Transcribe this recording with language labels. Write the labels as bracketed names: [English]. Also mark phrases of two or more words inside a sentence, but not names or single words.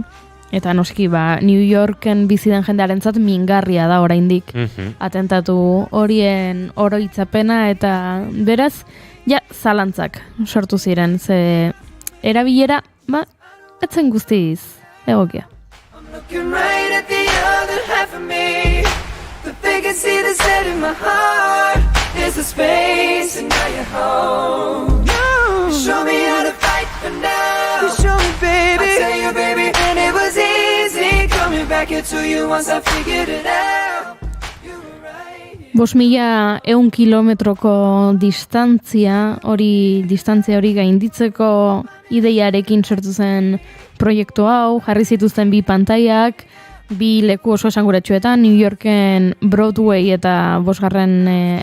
[Basque] Eta noski, New Yorken bizi den jendearentzat mingarria da oraindik atentatu horien oroitzapena, eta beraz, zalantzak sortu ziren, ze erabilera, etzen guztiz egokia. [English] Looking right at the other half of me, the vacancy that's set in my heart is a space, and now you're home. You show me how to fight for now. You show me, baby. I tell you, baby, and it was easy coming back into you once I figured it out. [Basque] 5.100 kilometroko distantzia hori gainditzeko ideiarekin sortu zen proiektu hau, jarri zituzten bi pantaiak, bi leku oso esanguratsuetan, New Yorken Broadway eta 5.